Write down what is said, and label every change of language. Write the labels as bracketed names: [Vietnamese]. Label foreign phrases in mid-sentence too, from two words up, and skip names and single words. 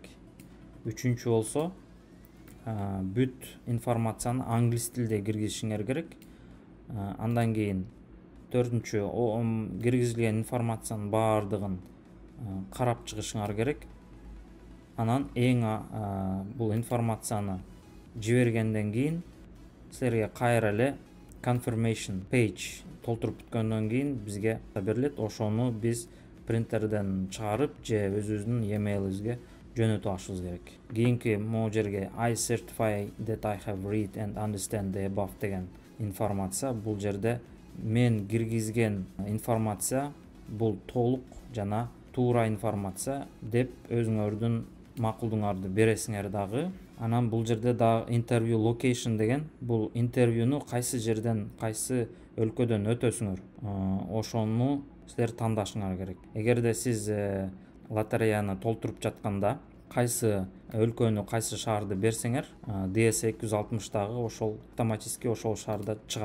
[Kyrgyz] Үчүнчү болсо, бүт информацияны англис тилде киргизишиңер керек. Андан кийин төртүнчү, киргизилген информациянын баардыгын карап чыгышыңар керек. Анан бул информацияны жибергенден кийин силерге кайра эле [English] confirmation page [Kyrgyz] толтуруп бүткөндөн кийин бизге берилет. Ошону биз принтерден чыгарып же өзүбүздүн e-mailибизге жөнөтүп алышыбыз керек. Кийинки могу жерге [English] I certify that I have read and understand the above [Kyrgyz] деген информация. Бул жерде мен киргизген информация бул толук жана туура информация деп өзүңөрдүн макулдуңарды бересиңер дагы. Анан бул жерде да [English] interview location [Kyrgyz] деген, бул интервьюну кайсы жерден, кайсы өлкөдөн өтөсүңөр, ошону силер тандашыңар керек. Эгерде сиз лотереяны толтуруп жатканда кайсы өлкөнү, кайсы шаарды берсеңер, DS-260 ошол автоматически ошол шаарда чыгат.